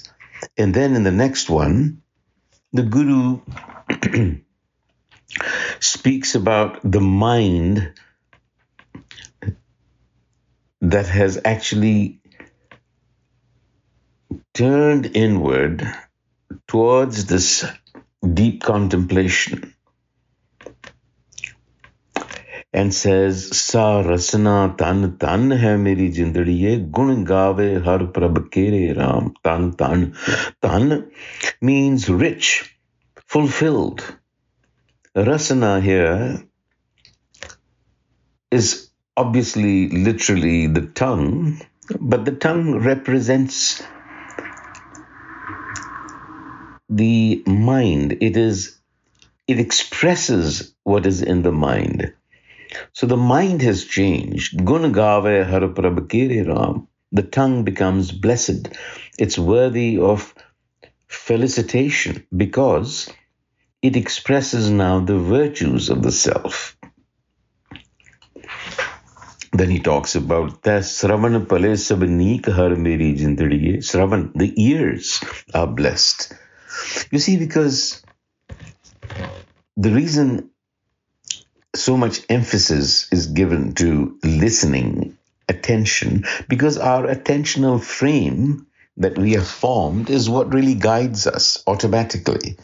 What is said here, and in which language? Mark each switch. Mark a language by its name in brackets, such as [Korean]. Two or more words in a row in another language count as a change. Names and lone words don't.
[English] And then in the next one, the Guru speaks about the mind that has actually turned inward towards this deep contemplation, and says, [Punjabi] ਸਾ ਰਸਨਾ ਧਨੁ ਧਨੁ ਹੈ ਮੇਰੀ ਜਿੰਦੁੜੀਏ, ਗੁਣ ਗਾਵੈ ਹਰਿ ਪ੍ਰਭ ਕੇਰੇ ਰਾਮ. ਧਨੁ ਧਨੁ. [English] Tan means rich, fulfilled. Rasana here is obviously literally the tongue, but the tongue represents the mind. It expresses what is in the mind. So the mind has changed. [Punjabi] ਗੁਣ ਗਾਵੈ ਹਰਿ ਪ੍ਰਭ ਕੇਰੇ ਰਾਮ. [English] The tongue becomes blessed. It's worthy of felicitation because it expresses now the virtues of the self. Then he talks about [Punjabi] ਸ੍ਰਵਣ ਪਲੇ ਸਭ ਨੀਕ ਹਰਿ ਮੇਰੀ ਜਿੰਦੁੜੀਏ. [English] Sravan, the ears are blessed. You see, because the reason so much emphasis is given to listening, attention, because our attentional frame that we have formed is what really guides us automatically.